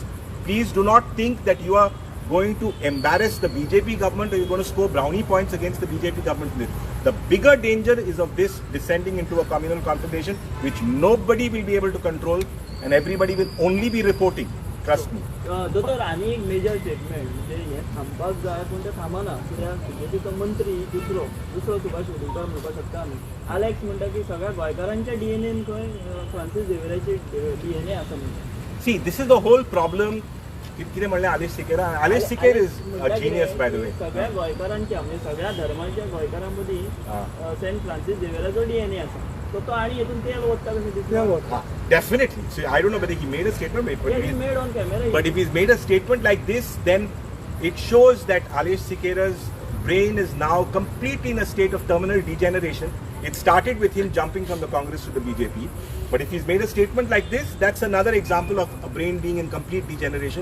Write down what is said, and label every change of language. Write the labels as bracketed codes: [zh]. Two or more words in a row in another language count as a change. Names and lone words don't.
[en] Please do not think that you are going to embarrass the BJP government or you're going to score brownie points against the BJP government. The bigger danger is of this descending into a communal confrontation, which nobody will be able to control and everybody will only be reporting. Trust me. [kok] दोतोर आनी एक [en] major statement [kok] म्हणजे हे थांबपाक जाय पूण ते थांबना. कित्याक बीजेपीचो मंत्री दुसरो सुभाष वेलिंगकर म्हणपाक शकता आमी. आलेक्स म्हणटा की सगळ्या गोंयकारांच्या डीएनएन खंय फ्रांसीस झेवियराची डीएनए आसा म्हणटा. [en] See, this is the whole problem. [kok] कितें म्हणलें आलेश सिकेर? [en] आलेश सिकेर is a genius, by the way. [kok] सगळ्या गोंयकारांच्या म्हणजे सगळ्या धर्माच्या गोंयकारां मदीं सेंट फ्रांसीस झेवियराचो डीएनए आसा. तो आनी हेतून तेल ओतता कशें दिसता. [en] Definitely. So I don't know whether he made a statement, Made on camera. but if he's made a statement like this, then it shows that Alesh Sikera's brain is now completely in a state of terminal degeneration. It started with him jumping from the Congress to the BJP. But if he's made a statement like this, that's another example of a brain being in complete degeneration.